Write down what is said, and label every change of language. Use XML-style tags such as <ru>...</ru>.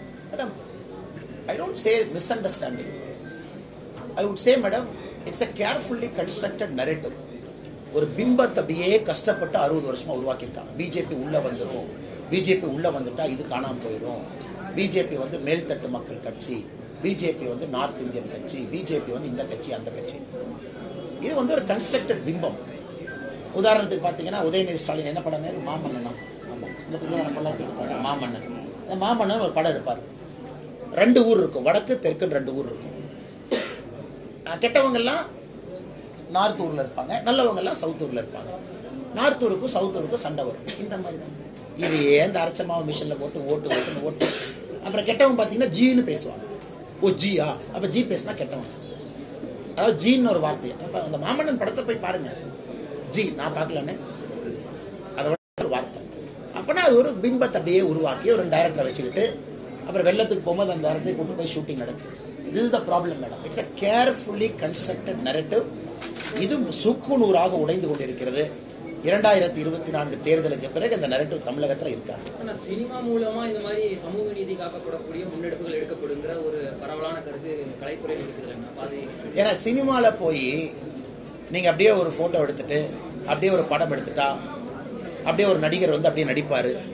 <en>Madam, I don't say misunderstanding. I would say, madam, it's a carefully constructed narrative.</en> <ta>ஒரு பிம்பத்தை அப்படியே கஷ்டப்பட்டு 60 வருஷமா உருவாக்கியிருக்காங்க. பிஜேபி உள்ள வந்துடும், பிஜேபி உள்ள வந்துட்டா இது காணாம போயிடும், பிஜேபி வந்து மேல்தட்டு மக்கள் கட்சி, பிஜேபி வந்து நார்த் இந்தியன் கட்சி, பிஜேபி வந்து இந்த கட்சி அந்த கட்சி. இது வந்து ஒரு கன்ஸ்ட்ரக்டட் பிம்பம். உதாரணத்துக்கு பார்த்தீங்கன்னா உதயநிதி ஸ்டாலின் என்ன பண்ணாரு? மாமன்னனா, இந்த பொள்ளாச்சி எடுப்பாரு மாமன்னன். இந்த மாமன்னன் ஒரு படம் எடுப்பார். 2 ஊர் இருக்கும், வடக்கு தெற்குன்னு 2 ஊர் இருக்கும். கெட்டவங்கெல்லாம் நார்த் ஊர்ல இருப்பாங்க, நல்லவங்க எல்லாம் சவுத் ஊர்ல இருப்பாங்க. நார்த் ஊருக்கும் சவுத் ஊருக்கும் சண்டை வரும். இந்த மாதிரி தான் இது. இந்த அரைச்சமாவை மிஷின்ல போட்டு ஓட்டு ஓட்டுன்னு ஓட்டு. அப்புறம் கெட்டவங்க பார்த்தீங்கன்னா ஜீன்னு பேசுவாங்க. ஓ ஜியா, அப்ப ஜி பேசினா கெட்டவங்க. அதாவது ஜீன்னு ஒரு வார்த்தை. அப்ப அந்த மாமன்னன் படத்தை போய் பாருங்க. ஜி நான் பார்க்கலன்னு அதை ஒரு வார்த்தை. அப்பனா அது ஒரு பிம்பத்தை அப்படியே உருவாக்கி ஒரு டைரக்டரை வச்சுக்கிட்டு அப்புறம் வெள்ளத்துக்கு போகும்போது அந்த டைரக்டரை கூட்டு போய் ஷூட்டிங் நடக்குது.</ta> <en>This is the problem, madam. It's a carefully constructed narrative.</en> <ta>இது சுக்குநூறாக உடைந்து கொண்டிருக்கிறது. 2024 தேர்தலுக்கு பிறகு இந்த நரேட்டிவ் தமிழகத்தில் இருக்காது. சினிமா மூலமா இந்த மாதிரி சமூக நீதி காக்கப்படக்கூடிய முன்னெடுப்புகள் எடுக்கப்படுங்கிற ஒரு பரவலான கருத்து கலைத்துறையில் இருக்குது. ஏன்னா சினிமால போய் நீங்க அப்படியே ஒரு போட்டோ எடுத்துட்டு அப்படியே ஒரு படம் எடுத்துட்டா அப்படியே ஒரு நடிகர் வந்து அப்படியே நடிப்பாரு.</ta>